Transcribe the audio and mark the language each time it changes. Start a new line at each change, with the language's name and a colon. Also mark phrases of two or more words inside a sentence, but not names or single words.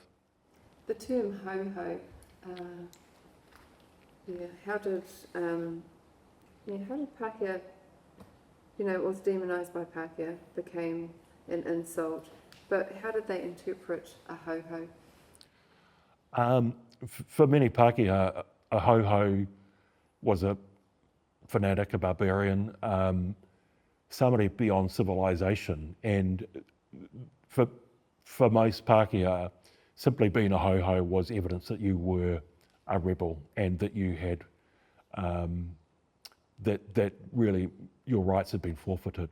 English: The term ho-ho, how did Pākehā, it was demonised by Pākehā, became an insult, but how did they interpret a ho-ho? For many Pākehā, a ho-ho was a fanatic, a barbarian, somebody beyond civilization. And for most Pākehā, simply being a ho-ho was evidence that you were a rebel and that you had, that really your rights had been forfeited.